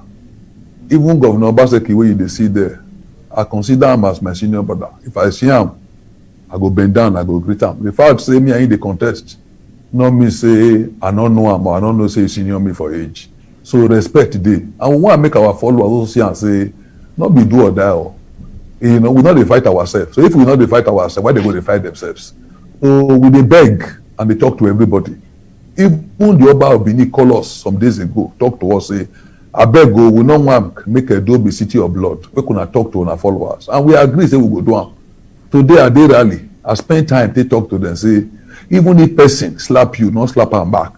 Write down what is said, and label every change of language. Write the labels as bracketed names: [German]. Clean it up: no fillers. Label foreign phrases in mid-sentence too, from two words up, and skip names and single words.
[Nigerian Pidgin] Even Governor Osagie, where you see there, I consider him as my senior brother. If I see him, I go bend down, I go greet him. The fact say me in the contest, not me say I don't know him or I don't know say he senior me for age. So respect dey. And we want to make our followers also see and say, not be do or die. Or, you know, we not dey fight ourselves. So if we not dey fight ourselves, why they go dey fight themselves? So we dey beg and they talk to everybody. Even the Oba of Benin call us some days ago, talk to us, say, I beg go, we no want make Edo be city of blood. We could talk to our followers. And we agree, say we go do am. Today at day rally, I spend time to talk to them, say, even if person slap you, not slap am back.